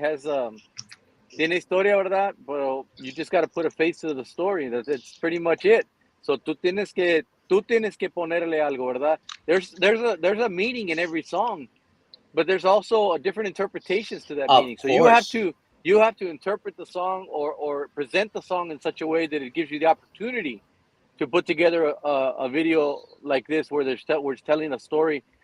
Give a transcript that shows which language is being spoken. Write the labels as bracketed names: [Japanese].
[English] It has [Spanish] tiene historia, ¿verdad? [English] But you just got to put a face to the story. That's pretty much it. [Spanish] So tú tienes que ponerle algo, ¿verdad? [English] There's a meaning in every song, but there's also a different interpretations to that Of meaning. So course. you have to interpret the song or present the song in such a way that it gives you the opportunity to put together a video like this where we're telling a story.